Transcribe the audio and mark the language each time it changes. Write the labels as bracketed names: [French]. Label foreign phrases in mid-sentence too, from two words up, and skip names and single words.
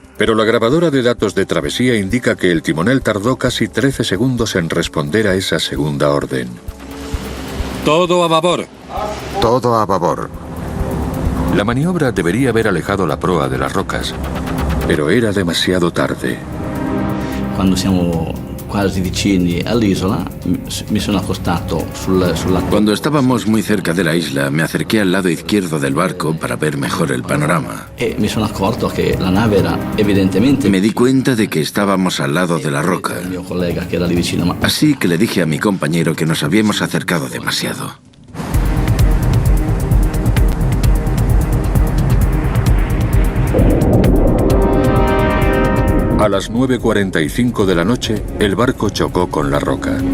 [Spanish] Pero la grabadora de datos de travesía indica que el timonel tardó casi 13 segundos en responder a esa segunda orden. Todo a babor. Todo a babor. La maniobra debería haber alejado la proa de las rocas, pero era demasiado tarde. [Italian] Cuando siamo quasi vicini all'isola, mi sono accostato sulla... [Spanish] Cuando estábamos muy cerca de la isla, me acerqué al lado izquierdo del barco para ver mejor el panorama. [Italian] E mi sono accorto che la nave era evidentemente... [Spanish] Me di cuenta de que estábamos al lado de la roca. [Italian] Il mio collega che era lì vicino, ma... [Spanish] Así que le dije a mi compañero que nos habíamos acercado demasiado. A las 9:45 de la noche, el barco chocó con la roca.